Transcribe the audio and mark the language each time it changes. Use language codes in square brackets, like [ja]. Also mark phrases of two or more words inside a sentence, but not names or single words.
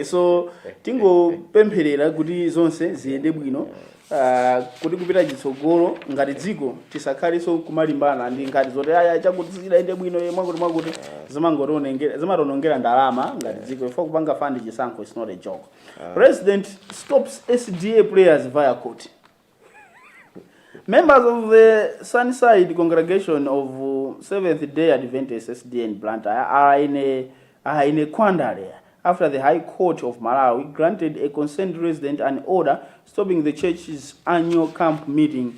[ny] So tingo pempherera kuti zonse ziyende bwino. Kuti kupita chitsogolo ngati dziko tisakhaliso kumalimbana ndi ngati zoti chakuti zidayende bwino mwakuti zimatonongera ndalama ngati dziko ifo kupanga fund chisankho [en] is not a joke. President stops SDA players via court. Members of the Sunnyside congregation of Seventh-day Adventist SDA in Luntha are in a quandary after the High Court of Malawi granted a concerned resident an order stopping the church's annual camp meeting.